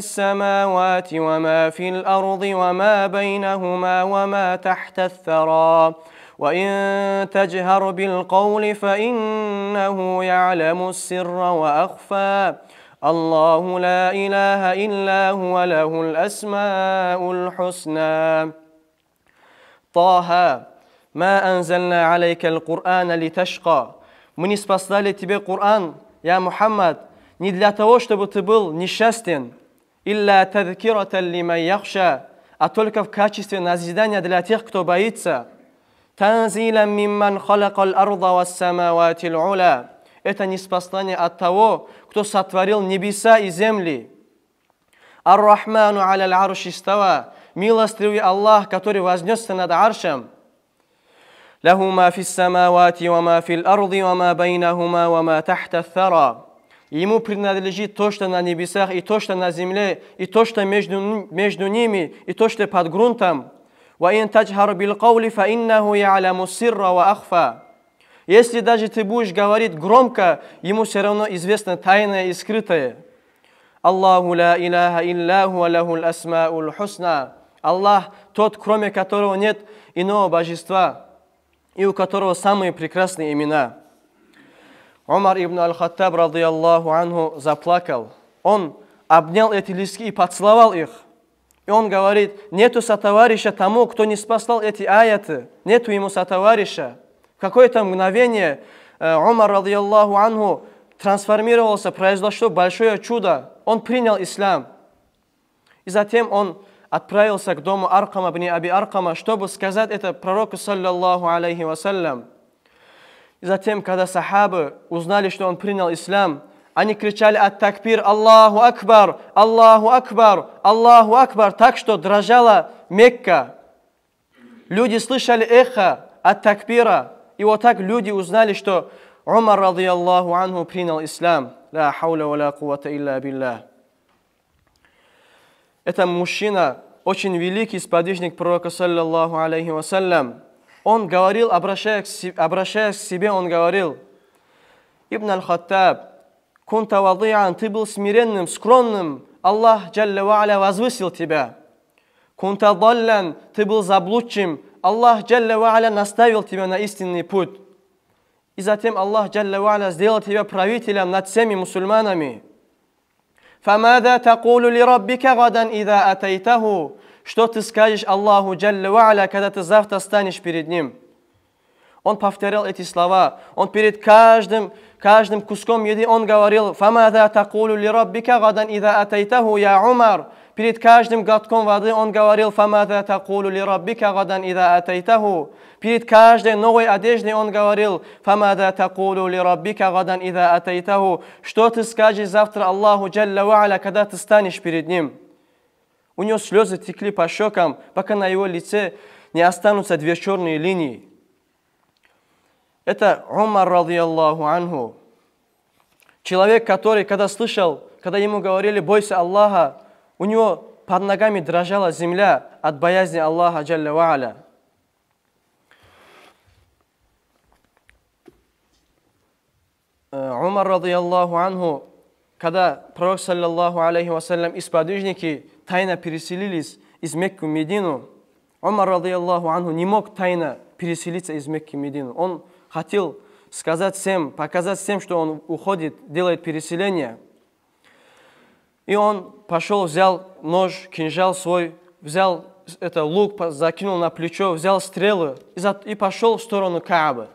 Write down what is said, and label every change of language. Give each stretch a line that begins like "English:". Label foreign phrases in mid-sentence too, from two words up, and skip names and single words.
Arabic: السماوات وما في الأرض وما بينهما وما تحت الثرى وإن تجهر بالقول فإنه يعلم السر وأخفى الله لا إله إلا هو له الأسماء الحسنى طه ما أنزلنا عليك القرآن لتشقى».
Russian: Мы не спаслали тебе Коран, я Мухаммад, не для того, чтобы ты был несчастен,
Arabic: «إلا تذكرة لمن يخشى»,
Russian: а только в качестве назидания для тех, кто боится.
Arabic: «تنزيلا ممن خلق الأرض والسماوات العلى».
Russian: Это ниспослание от того, кто сотворил небеса и земли.
Arabic: «الرحمن على العرش استوى».
Russian: Милостивый Аллах, который вознесся над аршем.
Arabic: «له ما في السماوات وما في الأرض وما بينهما وما تحت الثرى».
Russian: Ему принадлежит то, что на небесах, и то, что на земле, и то, что между ними, и то, что под грунтом.
Arabic: وَإِن تَجْهَرْ بِالْقَوْلِ فَإِنَّهُ يَعْلَمُ السِّرَّ وَأَخْفَى.
Russian: Если даже ты будешь говорить громко, ему все равно известно тайное и скрытое.
Arabic: الله لا إله إلا هو له الأسماء الحسنى.
Russian: Аллах, тот, кроме которого нет иного божества, и у которого самые прекрасные имена. Умар ибн аль-Хаттаб,
Arabic: رضي الله عنه,
Russian: заплакал. Он обнял эти листки и поцеловал их. И он говорит: нету сотоварища тому, кто не спасал эти аяты. Нету ему сотоварища. В какое-то мгновение Умар,
Arabic: رضي الله عنه,
Russian: трансформировался, произошло большое чудо. Он принял ислам. И затем он отправился к дому Аркама бни Аби Аркама, чтобы сказать это пророку,
Arabic: صلى الله عليه وسلم.
Russian: И затем, когда сахабы узнали, что он принял ислам, они кричали ат-такбир,
Arabic: الله أكبر الله أكبر الله أكبر,
Russian: так что дрожала Мекка. Люди слышали эхо ат-такбира, и вот так люди узнали, что Умар,
Arabic: رضي الله عنه,
Russian: принял ислам.
Arabic: لا حول ولا قوة إلا بالله.
Russian: Это мужчина, очень великий сподвижник пророка,
Arabic: صلى الله عليه وسلم.
Russian: Он говорил, обращаясь к себе, он говорил:
Arabic: ابن الخطاب كنت وضيعا,
Russian: ты был смиренным, скромным, Аллах
Arabic: جل وعلا
Russian: возвысил тебя.
Arabic: كنت ضالا,
Russian: ты был заблудшим, Аллах
Arabic: جل وعلا
Russian: наставил тебя на истинный путь. И затем Аллах
Arabic: جل وعلا
Russian: сделал тебя правителем над всеми мусульманами.
Arabic: فَمَاذَا تَقُولُ لِرَبِّكَ غَدًا إِذَا أَتَيْتَهُ.
Russian: Что ты скажешь Аллаху
Arabic: جل وعلا,
Russian: когда ты завтра станешь перед Ним? Он повторял эти слова. Он перед каждым куском еды он говорил:
Arabic: فَمَاذَا تَقُولُ لِرَبِّكَ غَدًا إِذَا أَتَيْتَهُ يَا عُمَرُ.
Russian: Перед каждым глотком воды он говорил:
Arabic: فَمَاذَا تَقُولُ لِرَبِّكَ غَدًا إِذَا أَتَيْتَهُ.
Russian: Перед каждой новой одеждой он говорил:
Arabic: فَمَاذَا تَقُولُ لِرَبِّكَ غَدًا إِذَا أَتَيْتَهُ.
Russian: Что ты скажешь завтра Аллаху
Arabic: جل وعلا,
Russian: когда ты станешь перед Ним? У него слезы текли по щекам, пока на его лице не останутся две черные линии. Это Умар
Arabic: رضي الله عنه.
Russian: Человек, который, когда слышал, когда ему говорили: бойся Аллаха, у него под ногами дрожала земля от боязни Аллаха
Arabic: جل وعلا.
Russian: Умар
Arabic: رضي الله عنه,
Russian: когда пророк
Arabic: صلى الله عليه وسلم
Russian: и сподвижники тайно переселились из Мекки в Медину, Умар
Arabic: رضي الله عنه
Russian: не мог тайно переселиться из Мекки в Медину. Он хотел сказать всем, показать всем, что он уходит, делает переселение. И он пошел, взял нож, кинжал свой, взял лук, закинул на плечо, взял стрелы и пошел в сторону Каабы.